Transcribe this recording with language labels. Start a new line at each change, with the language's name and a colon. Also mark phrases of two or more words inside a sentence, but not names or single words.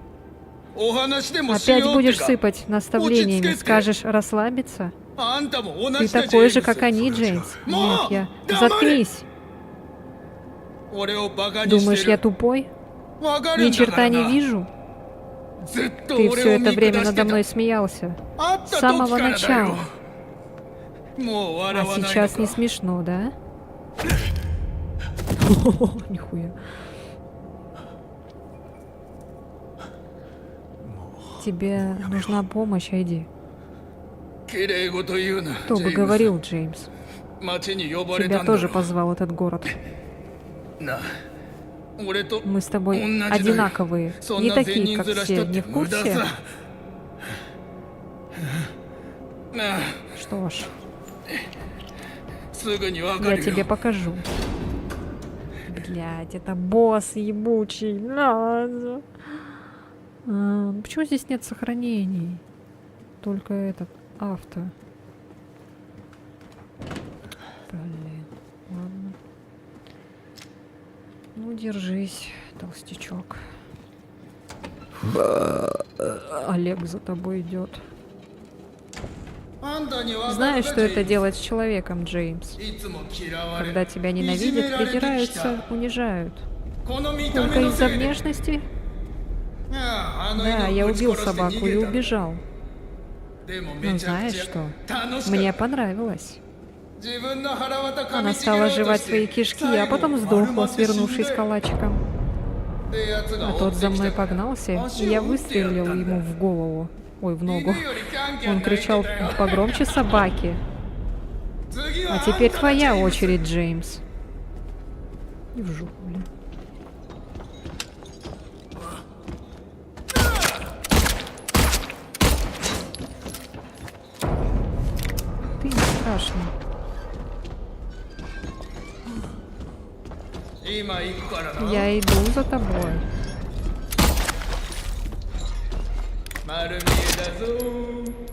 Russian: Опять будешь сыпать наставлениями, скажешь расслабиться? Ты такой же, как они, Джеймс. Нет, я... Заткнись. Думаешь, я тупой? Ни черта не вижу?
Japanese: ずっと
Russian: Ты
Japanese: 俺
Russian: все
Japanese: を
Russian: это
Japanese: 見
Russian: время
Japanese: 下し
Russian: надо
Japanese: てた
Russian: мной смеялся.
Japanese: 会っ
Russian: С
Japanese: た
Russian: самого
Japanese: 時からだ
Russian: начала.
Japanese: よもう
Russian: А
Japanese: 笑わないの
Russian: сейчас не
Japanese: か
Russian: смешно, да? Нихуя. Тебе нужна помощь, Айди.
Japanese: 綺麗事言うな
Russian: Кто
Japanese: ジェ
Russian: бы
Japanese: ーム
Russian: говорил,
Japanese: ス
Russian: Джеймс.
Japanese: 町に呼ばれた
Russian: Тебя
Japanese: んだ
Russian: тоже
Japanese: ろ
Russian: позвал этот город.
Japanese: な俺と
Russian: Мы с тобой
Japanese: 同じだよ
Russian: одинаковые.
Japanese: そん
Russian: Не
Japanese: な善
Russian: такие,
Japanese: 人
Russian: как
Japanese: 面し
Russian: все.
Japanese: たっ
Russian: Не
Japanese: て
Russian: в
Japanese: 無駄
Russian: курсе?
Japanese: さなあ
Russian: Что ж,
Japanese: すぐにわか
Russian: я
Japanese: る
Russian: тебе
Japanese: よ
Russian: покажу. Блять, это босс ебучий. Почему здесь нет сохранений? Только этот авто. Блин, ладно. Ну, держись, толстячок. Олег за тобой идет.
Japanese: あんたにわかる
Russian: Знаешь,
Japanese: か
Russian: что это
Japanese: ジェーム
Russian: делать с человеком, Джеймс?
Japanese: スいつも嫌われ
Russian: Когда тебя
Japanese: いじめ
Russian: ненавидят,
Japanese: られてきた
Russian: придираются, унижают.
Japanese: この見た目
Russian: Только
Japanese: の
Russian: из-за
Japanese: せいで
Russian: внешности?
Japanese: ああの
Russian: Да,
Japanese: 犬
Russian: я
Japanese: をぶち
Russian: убил
Japanese: 殺して
Russian: собаку
Japanese: 逃
Russian: и
Japanese: げたんだ
Russian: убежал.
Japanese: でも
Russian: Но
Japanese: めちゃく
Russian: знаешь
Japanese: ち
Russian: что?
Japanese: ゃ楽しか
Russian: Мне
Japanese: った
Russian: понравилось.
Japanese: 自分の腹渡噛
Russian: Она
Japanese: みちぎろ
Russian: стала
Japanese: うと
Russian: жевать
Japanese: し
Russian: свои
Japanese: て
Russian: кишки,
Japanese: 最
Russian: а
Japanese: 後
Russian: потом
Japanese: 丸
Russian: сдохла,
Japanese: まって死ん
Russian: свернувшись
Japanese: だよ
Russian: калачиком.
Japanese: でやつが
Russian: А
Japanese: 追っ
Russian: тот
Japanese: て
Russian: за
Japanese: き
Russian: мной
Japanese: たから
Russian: погнался, и
Japanese: 足
Russian: я
Japanese: を打ってやった
Russian: выстрелил
Japanese: んだ
Russian: ему в голову. Ой, в
Japanese: 犬
Russian: ногу.
Japanese: よりキャンキャン
Russian: Он
Japanese: 泣いてた
Russian: кричал
Japanese: よ
Russian: погромче собаки.
Japanese: 次は
Russian: А теперь
Japanese: あんただ
Russian: твоя
Japanese: ジェームス
Russian: очередь, Джеймс. И в жопу, блин. Ты не страшный.
Japanese: 今行くからな
Russian: Я иду за тобой.
Japanese: 丸見えだぞ